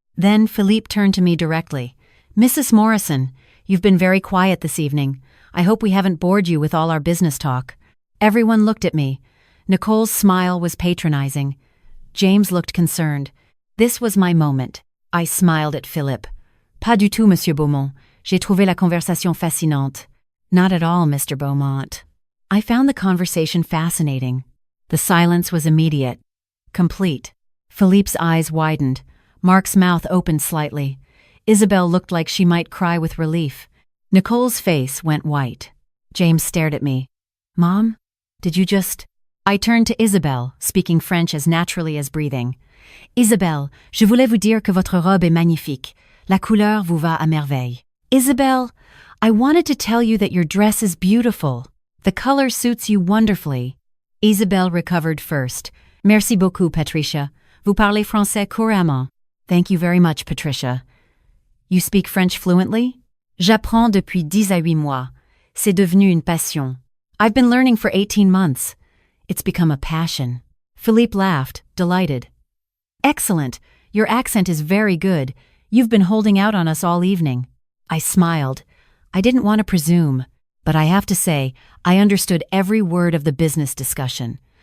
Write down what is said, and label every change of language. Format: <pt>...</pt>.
<en>Then Philippe turned to me directly. "Mrs. Morrison, you've been very quiet this evening. I hope we haven't bored you with all our business talk." Everyone looked at me. Nicole's smile was patronizing. James looked concerned. This was my moment. I smiled at Philippe.</en> <fr>"Pas du tout, Monsieur Beaumont. J'ai trouvé la conversation fascinante."</fr> <en>"Not at all, Mr. Beaumont." I found the conversation fascinating. The silence was immediate, complete. Philippe's eyes widened. Mark's mouth opened slightly. Isabel looked like she might cry with relief. Nicole's face went white. James stared at me. "Mom, did you just—" I turned to Isabel, speaking French as naturally as breathing.</en> <fr>"Isabelle, je voulais vous dire que votre robe est magnifique. La couleur vous va à merveille."</fr> <en>"Isabelle, I wanted to tell you that your dress is beautiful. The color suits you wonderfully." Isabelle recovered first.</en> <fr>"Merci beaucoup, Patricia. Vous parlez français couramment."</fr> <en>"Thank you very much, Patricia." "You speak French fluently?"</en> <fr>"J'apprends depuis 10 à 8 mois. C'est devenu une passion.</fr> <en>I've been learning for 18 months. It's become a passion." Philippe laughed, delighted. "Excellent. Your accent is very good. You've been holding out on us all evening." I smiled. I didn't want to presume, but I have to say, I understood every word of the business discussion.</en>